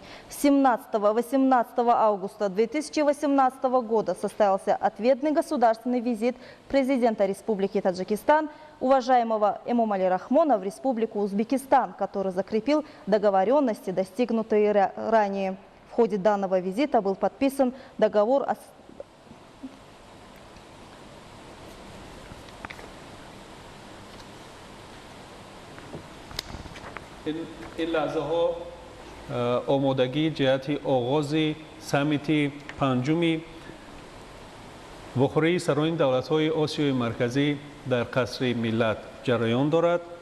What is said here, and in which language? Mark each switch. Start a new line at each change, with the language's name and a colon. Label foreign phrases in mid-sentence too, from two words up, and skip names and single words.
Russian: 17-18 августа 2018 года состоялся ответный государственный визит президента Республики Таджикистан, уважаемого Эмомали Рахмона, в Республику Узбекистан, который закрепил договоренности, достигнутые ранее. В ходе данного визита был подписан договор о
Tajik: آمادگی جهت آغاز سمیت پنجم وخوری سران دولت‌های آسیای مرکزی در قصر ملت جریان دارد